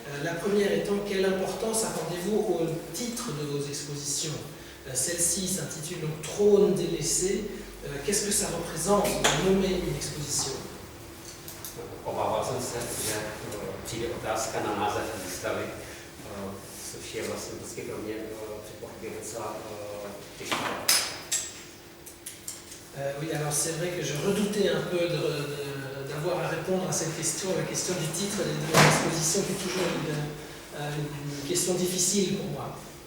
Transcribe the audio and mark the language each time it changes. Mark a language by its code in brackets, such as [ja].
[fr] La première étant, quelle importance accordez-vous au titre de vos expositions? Celle-ci s'intitule donc Trône délaissé. Qu'est-ce que ça représente de nommer une exposition? [cs] Obával jsem se, že přijde otázka na název výstavy, což je vlastně vždycky pro mě překvapivě docela těžká. [fr] Oui, alors c'est vrai que je redoutais un peu d'avoir à répondre à cette question, la question du titre de l'exposition qui est toujours une question difficile pour moi.